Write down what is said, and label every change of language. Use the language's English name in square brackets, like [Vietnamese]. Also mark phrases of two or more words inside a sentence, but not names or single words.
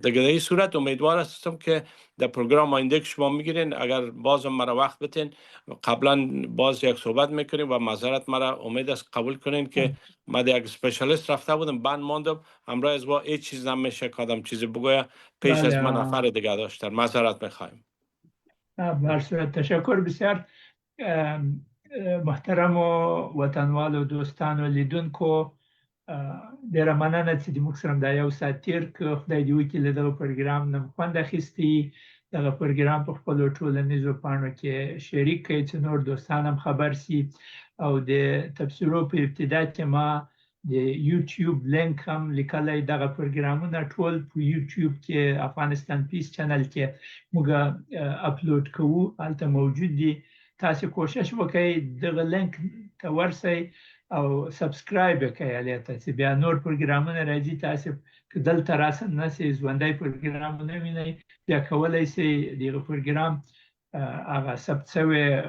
[Persian] دیگه در این صورت امیدوار هستم که در پروگرام آینده که شما میگیرین، اگر بازم مرا وقت بتین، قبلا باز یک صحبت میکنیم و معذرت مرا امید است قبول کنین که من یک اسپشیالیست رفته بودم، بعد ماندم، همراه از با هیچ چیز نمیشه کدام چیزی بگویا، پیش از من نفر دیگه داشتن. معذرت میخوایم. بر صورت تشکر بسیار. [Pashto] محترم و وطنوال و دوستان و لیدونکو، ډیره مننه چې موږ سره د یو ساعت تیر که خدای دې وکړي له دغه پروګرام نه خوند اخیستی، دغه پروګرام په خپلو ټولنیزو پاڼو کې شریک کړئ چې نور دوستان هم خبر سي. او د تبصرو په ابتدا کې ما د یوټیوب لینک هم لیکلی دغه پروګرامونه ټول په یوټیوب کې افغانستان پیس چینل کې موږ اپلوډ کوو هلته موجود دي تاسو کوشش وکړئ دغه لینک ته ورسئ او سبسکرایب کړئ هلته ته چې بیا نور پروګرامونه راځي تاسو که دلته راسئ نسئ ژوندی پروګرامونه وینئ بیا کولی شئ دغه پروګرام هغه ثبت شوی